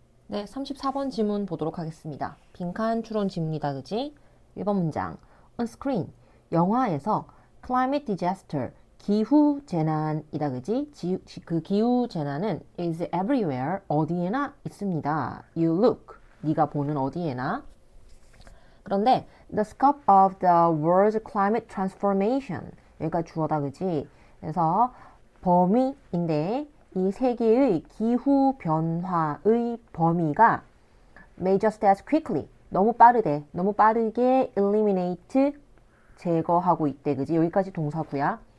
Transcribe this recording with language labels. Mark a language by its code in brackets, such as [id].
[ko] 네, 34번 지문 보도록 하겠습니다. 빈칸 추론 지문이다, 그지? [en] 1번 문장. On screen. [ko] 영화에서 [en] climate disaster. [ko] 기후 재난이다, 그지? 그 기후 재난은 [en] is everywhere. [ko] 어디에나 있습니다. [en] You look. [ko] 네가 보는 어디에나. 그런데 [en] the scope of the world's climate transformation. [ko] 여기가 주어다, 그지? 그래서 범위인데 이 세계의 기후 변화의 범위가 [en] may just as quickly [ko] 너무 빠르게 eliminate 제거하고 있대, 그지? 여기까지 동사구야.